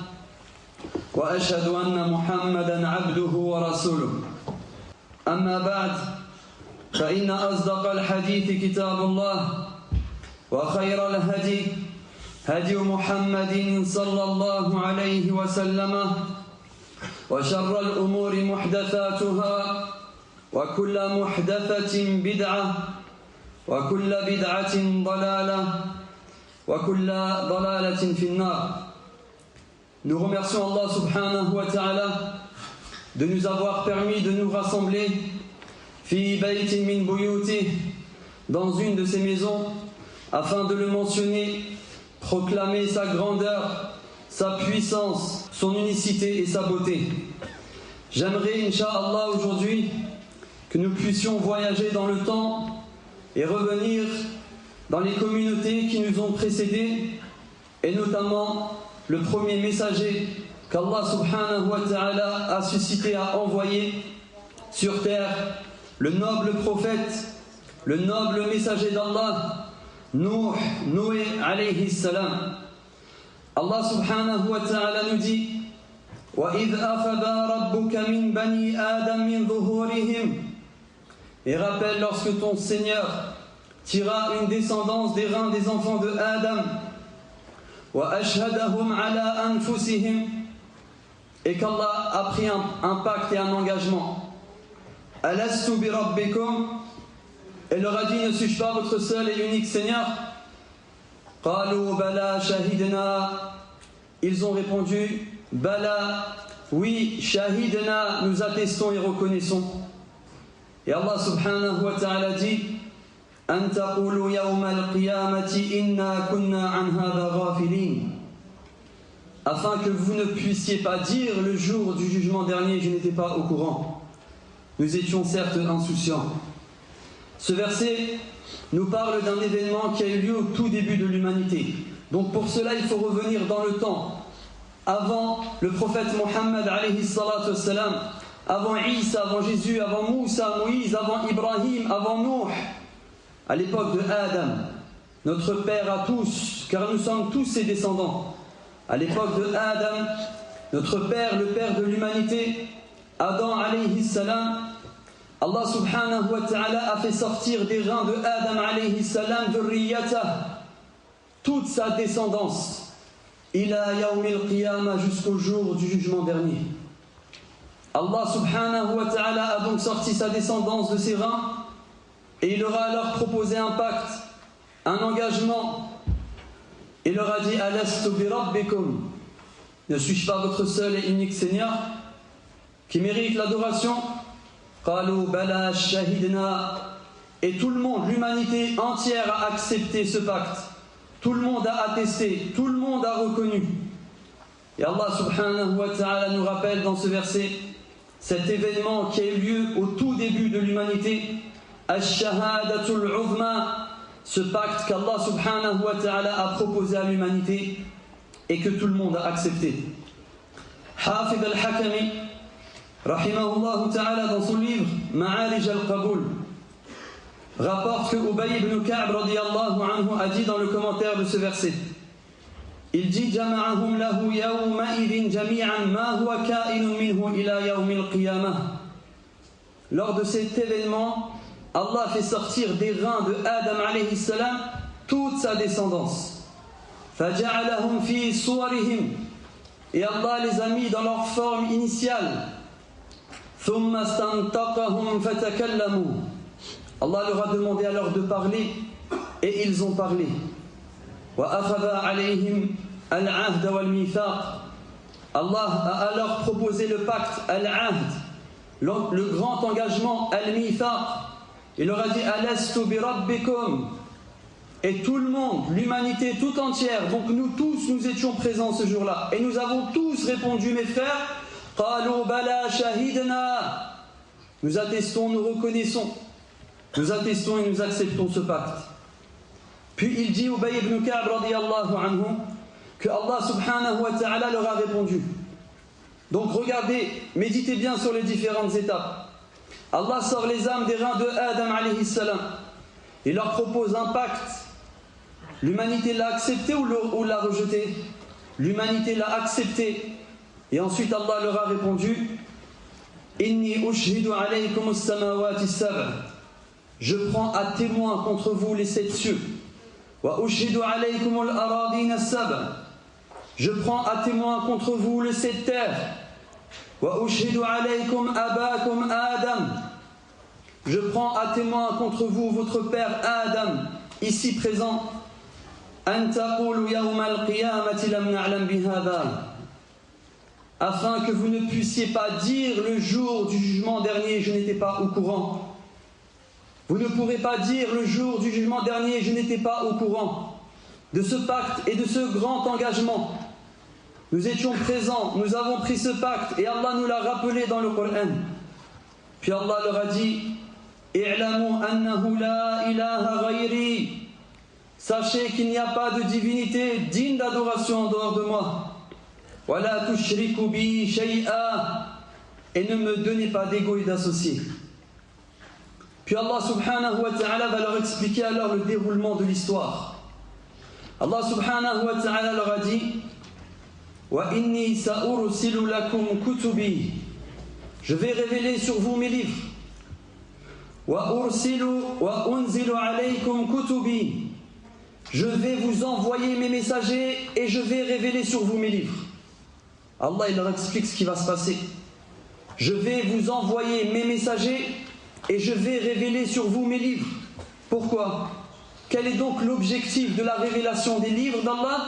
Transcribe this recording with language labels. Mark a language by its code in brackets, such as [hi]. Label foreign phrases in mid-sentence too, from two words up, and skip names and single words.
[ar] وأشهد أن محمدًا عبده ورسوله أما بعد فإن أصدق الحديث كتاب الله وخير الهدي هدي محمد صلى الله عليه وسلم وشر الأمور محدثاتها وكل محدثة بدعة وكل بدعة ضلالة وكل ضلالة في النار. [fr] Nous remercions Allah [ar] سبحانه وتعالى [fr] de nous avoir permis de nous rassembler [ar] في بيت من بيوته, [fr] dans une de ses maisons, afin de le mentionner, proclamer sa grandeur, sa puissance, son unicité et sa beauté. J'aimerais, Inch'Allah, aujourd'hui que nous puissions voyager dans le temps et revenir dans les communautés qui nous ont précédés, et notamment le premier messager qu'Allah [ar] سبحانه وتعالى [fr] a suscité, a envoyé sur terre, le noble prophète, le noble messager d'Allah, Noé [ar] عليه السلام. [fr] Allah [ar] سبحانه وتعالى [fr] nous dit: [ar] وَإِذْ أَخَذَ رَبُّكَ مِنْ بَنِي آدَمَ مِنْ ظُهُورِهِمْ. [fr] Et rappelle lorsque ton Seigneur tira une descendance des reins des enfants de Adam, [ar] وَأَشْهَدَهُمْ عَلَىٰ أَنفُسِهِمْ, [fr] et qu'Allah a pris un pacte et un engagement. [ar] أَلَسْتُ بِرَبِّكُمْ, [fr] et leur a dit: ne suis-je pas votre seul et unique Seigneur? [ar] قَالُوا بَلَا شَهِدْنَا, [fr] ils ont répondu: Bala, oui, shahidna, nous attestons et reconnaissons. Et Allah [ar] سبحانه وتعالى [fr] dit: [ar] أن تقولوا يوم القيامة إنا كنا عن هذا غافلين, [fr] afin que vous ne puissiez pas dire le jour du jugement dernier: je n'étais pas au courant, nous étions certes insouciants. Ce verset nous parle d'un événement qui a eu lieu au tout début de l'humanité. Donc pour cela il faut revenir dans le temps, avant le prophète Mohammed [ar] عليه الصلاة والسلام, [fr] avant Isa, avant Jésus, avant Moussa, Moïse, avant Ibrahim, avant Nuh, à l'époque de Adam, notre père à tous, car nous sommes tous ses descendants. À l'époque de Adam, notre père, le père de l'humanité, Adam [ar] عليه السلام, [fr] Allah [ar] سبحانه وتعالى [fr] a fait sortir des reins de Adam [ar] عليه السلام [fr] dhurriyatah, toute sa descendance, [ar] إلى يوم القيامة, [fr] jusqu'au jour du jugement dernier. Allah [ar] سبحانه وتعالى [fr] a donc sorti sa descendance de ses reins, et il leur a alors proposé un pacte, un engagement. Il leur a dit: [ar] ألست بربكم, [fr] ne suis-je pas votre seul et unique Seigneur qui mérite l'adoration? [ar] قالوا بلى شهدنا, [fr] et tout le monde, l'humanité entière, a accepté ce pacte. Tout le monde a attesté, tout le monde a reconnu. Et Allah [ar] سبحانه وتعالى [fr] nous rappelle dans ce verset cet événement qui a eu lieu au tout début de l'humanité, [ar] الشهادة العظمى, [fr] ce pacte qu'Allah [ar] سبحانه وتعالى [fr] a proposé à l'humanité et que tout le monde a accepté. Hafid al-Hakami, [ar] رحمه الله تعالى, [fr] dans son livre Ma'arij al-Qaboul, rapporte que Ubay ibn Ka'b [ar] رضي الله عنه [fr] a dit dans le commentaire de ce verset, il dit: [ar] جمعهم له يومئذ جميعا ما هو كائن منه إلى يوم القيامة. [fr] Lors de cet événement, Allah fait sortir des reins de Adam [ar] عليه السلام [fr] toute sa descendance. [ar] فجعلهم في صورهم, [fr] et Allah les a mis dans leur forme initiale. [ar] ثم استنطقهم فتكلموا, [fr] Allah leur a demandé alors de parler, et ils ont parlé. [ar] وأخذ عليهم العهد والميثاق, [fr] Allah a alors proposé le pacte al-ahd, le grand engagement al-mithaq. Il leur a dit: [ar] ألست بربكم, [fr] Et tout le monde, l'humanité tout entière, donc nous tous, nous étions présents ce jour-là. Et nous avons tous répondu, mes frères, [ar] قالوا بلى شهدنا. [fr] Nous attestons, nous reconnaissons, nous attestons et nous acceptons ce pacte. Puis il dit Ubay ibn Ka'b [ar] رضي الله عنه [fr] que Allah [ar] سبحانه وتعالى [fr] leur a répondu. Donc regardez, méditez bien sur les différentes étapes. Allah sort les âmes des reins de Adam [ar] عليه السلام. [fr] Il leur propose un pacte. L'humanité l'a accepté ou l'a rejeté? L'humanité l'a accepté. Et ensuite Allah leur a répondu [ar] إني أشهد عليكم السماوات السبع. [fr] Je prends à témoin contre vous les 7 cieux. [ar] وأشهد عليكم الأرضين السبع. [fr] Je prends à témoin contre vous les 7 terres. [ar] وأشهد عليكم أباكم آدم. [fr] Je prends à témoin contre vous votre père Adam, ici présent. [ar] أن تقولوا يوم القيامة لم نعلم بهذا. [fr] Afin que vous ne puissiez pas dire le jour du jugement dernier, je n'étais pas au courant. Vous ne pourrez pas dire le jour du jugement dernier, je n'étais pas au courant de ce pacte et de ce grand engagement. Nous étions présents, nous avons pris ce pacte et Allah nous l'a rappelé dans le Coran. Puis Allah leur a dit [ar] اعلموا أنه لا إله غيري. [fr] Sachez qu'il n'y a pas de divinité digne d'adoration en dehors de moi. [ar] ولا تشركوا بي شيئا. [fr] Et ne me donnez pas d'égo et d'associés. Puis Allah [ar] سبحانه وتعالى [fr] va leur expliquer alors le déroulement de l'histoire. Allah [ar] سبحانه وتعالى [fr] leur a dit [ar] وإني سأرسل لكم كتبي. [fr] Je vais révéler sur vous mes livres. [ar] وأنزل عليكم كتبي. [fr] Je vais vous envoyer mes messagers et je vais révéler sur vous mes livres. Allah il leur explique ce qui va se passer. Je vais vous envoyer mes messagers et je vais révéler sur vous mes livres. Pourquoi? Quel est donc l'objectif de la révélation des livres d'Allah?